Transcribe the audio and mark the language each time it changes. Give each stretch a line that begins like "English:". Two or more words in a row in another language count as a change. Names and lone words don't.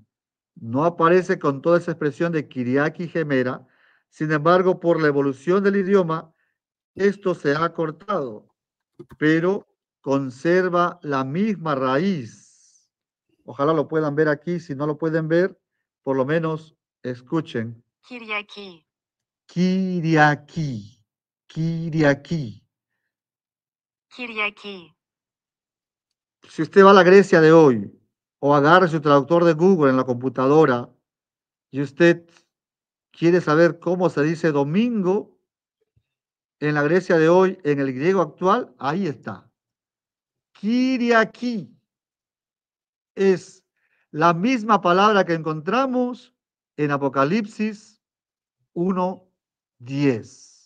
Spanish: No aparece con toda esa expresión de
Greek: Κυριακή ημέρα.
Spanish: Sin embargo, por la evolución del idioma, esto se ha cortado, pero conserva la misma raíz. Ojalá lo puedan ver aquí. Si no lo pueden ver, por lo menos escuchen. Kiriaki. Kiriaki. Kiriaki. Kiriaki. Si usted va a la Grecia de hoy o agarre su traductor de Google en la computadora y usted quiere saber cómo se dice domingo en la Grecia de hoy, en el griego actual, ahí está. Kiriaki es la misma palabra que encontramos en Apocalipsis 1:10.